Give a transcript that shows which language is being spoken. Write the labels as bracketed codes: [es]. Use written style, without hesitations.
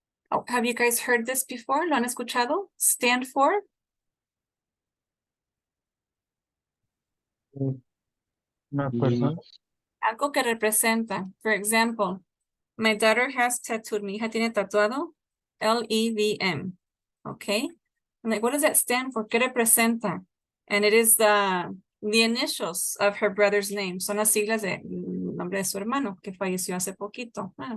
[en] Oh, have you guys heard this before? [es] ¿Lo han escuchado? Stand for. Una Yo persona. no. Algo que representa. [en] For example, my daughter has tattooed. [es] Mi hija tiene tatuado LEVM. [en] Okay. I'm like, what does that stand for? [es] ¿Qué representa? [en] And it is the initials of her brother's name. [es] Son las siglas de nombre de su hermano que falleció hace poquito.